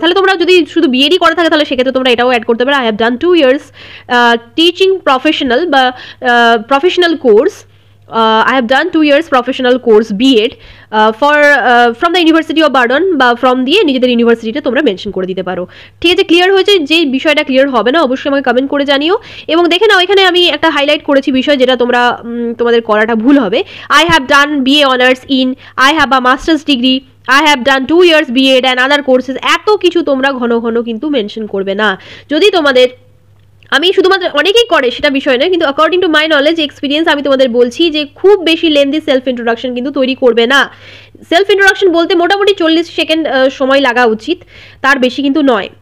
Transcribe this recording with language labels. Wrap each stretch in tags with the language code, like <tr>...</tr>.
<bn>তাহলে তোমরা যদি শুধু বিএডই করে থাকে তাহলে সেক্ষেত্রে তোমরা এটাও অ্যাড করতে পারো,</bn> <en>I have done 2 years teaching professional</en> <bn>বা professional course,</bn> <en>I have done 2 years professional course B.Ed from the University of Bardon</en> <bn>বা ফ্রম দিয়ে নিজেদের ইউনিভার্সিটিতে তোমরা মেনশন করে দিতে পারো। ঠিক আছে, ক্লিয়ার হয়েছে? যে বিষয়টা ক্লিয়ার হবে না অবশ্যই আমাকে কমেন্ট করে জানিও। এবং দেখে নাও এখানে আমি একটা হাইলাইট করেছি বিষয় যেটা তোমাদের করাটা ভুল হবে।</bn> <en>I have done BA honors in, I have a master's degree, I have done 2 years B.Ed and other courses।</en> <bn>এত কিছু তোমরা ঘন ঘন কিন্তু মেনশন করবে না। যদি তোমাদের, আমি শুধুমাত্র অনেকেই করে সেটা বিষয় নয়, কিন্তু</bn> <en>according to my knowledge experience</en> <bn>আমি তোমাদের বলছি যে খুব বেশি লেন্দি সেলফ ইন্ট্রোডাকশন কিন্তু তৈরি করবে না। সেলফ ইন্ট্রোডাকশন বলতে মোটামুটি 40 সেকেন্ড সময় লাগা উচিত, তার বেশি কিন্তু নয়।</bn>